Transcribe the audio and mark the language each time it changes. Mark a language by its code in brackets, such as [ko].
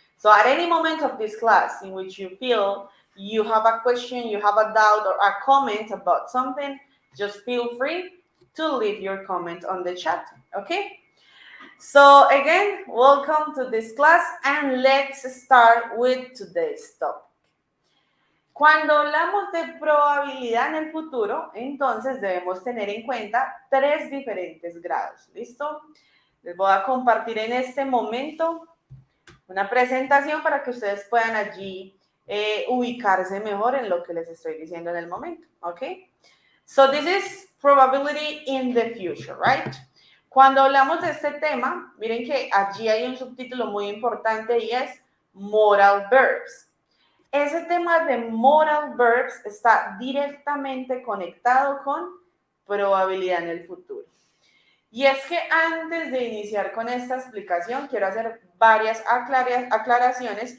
[en] So at any moment of this class in which you feel you have a question, you have a doubt, or a comment about something, just feel free to leave your comment on the chat, okay? So again, welcome to this class and let's start with today's topic. [es] Cuando hablamos de probabilidad en el futuro, entonces debemos tener en cuenta 3 diferentes grados. ¿Listo? Les voy a compartir en este momento una presentación para que ustedes puedan allí ubicarse mejor en lo que les estoy diciendo en el momento. ¿Ok? [en] So this is probability in the future, right? [es] Cuando hablamos de este tema, miren que allí hay un subtítulo muy importante y es moral verbs. Ese tema de moral verbs está directamente conectado con probabilidad en el futuro. Y es que antes de iniciar con esta explicación, quiero hacer varias aclaraciones.